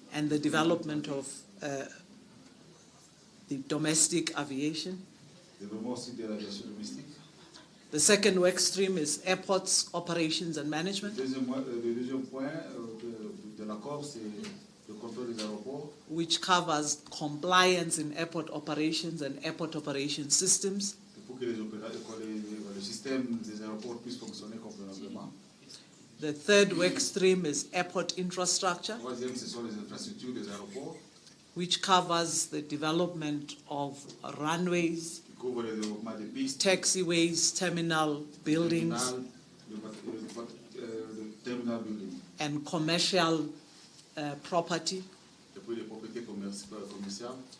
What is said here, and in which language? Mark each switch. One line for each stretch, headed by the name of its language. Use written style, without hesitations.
English: and the development of the domestic aviation.
French: développement aussi de l'aviation domestique.
English: The second work stream is airports operations and management,
French: Le deuxième point de l'accord, c'est le contrôle des aéroports,
English: which covers compliance in airport operations and airport operation systems.
French: pour que le système des aéroports puisse fonctionner convenablement.
English: The third work stream is airport infrastructure,
French: Troisième, ce sont les infrastructures des aéroports,
English: which covers the development of runways,
French: qui couvrent le développement des pistes,
English: taxiways, terminal buildings,
French: le terminal building,
English: and commercial property.
French: et puis les propriétés commerciales.